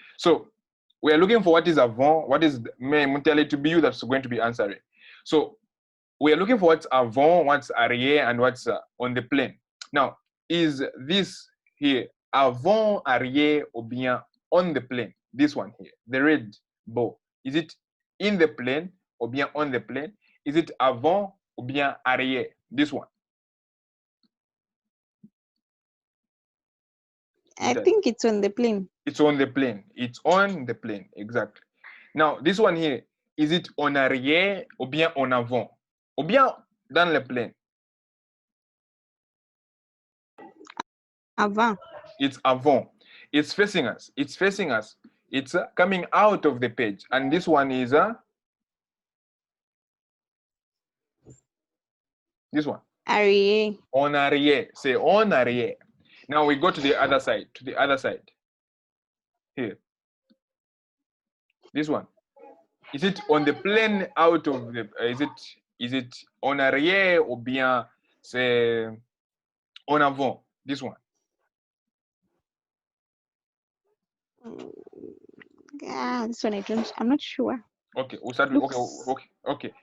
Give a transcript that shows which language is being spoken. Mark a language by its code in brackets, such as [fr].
[en] So we are looking for what is avant, what is to be you that's going to be answering. So we are looking for what's avant, what's arrière, and what's on the plane. Now, is this here avant, arrière, or bien on the plane? This one here, the red bow. Is it in the plane or bien on the plane? Is it avant or bien arrière? This one. I think it's on the plane. It's on the plane. It's on the plane, exactly. Now, this one here, is it [fr] en arrière ou bien en avant? Ou bien dans le plane? Avant. [en] It's avant. It's facing us. It's facing us. It's coming out of the page. And this one is this one. [fr] Arrière. En arrière. [en] Say [fr] en arrière. [en] Now we go to the other side. To the other side. Here. This one. Is it on the plane out of the? [fr] Is it en arrière ou bien c'est en avant? [en] This one. Yeah, this one I'm not sure. Okay, we'll start with okay.